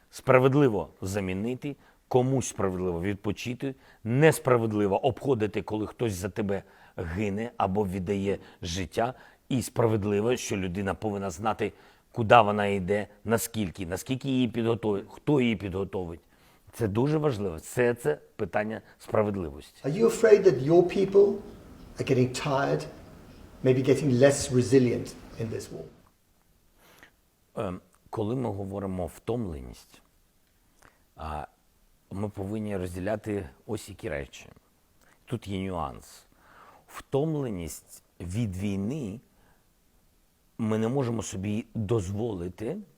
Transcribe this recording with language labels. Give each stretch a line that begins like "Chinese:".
Ukrainian: Справедливо замінити, комусь справедливо відпочити, несправедливо обходити, коли хтось за тебе гине або віддає життя, і справедливо, що людина повинна знати, куди вона йде, наскільки її підготовить, хто її підготовить. Це дуже важливо. Це питання справедливості.
English: Are you afraid that your people are getting tired, maybe getting less resilient in this war?
Ukrainian: Коли ми говоримо втомленість, ми повинні розділяти ось які речі. Тут є нюанс. Втомленість від війни ми не можемо собі дозволити.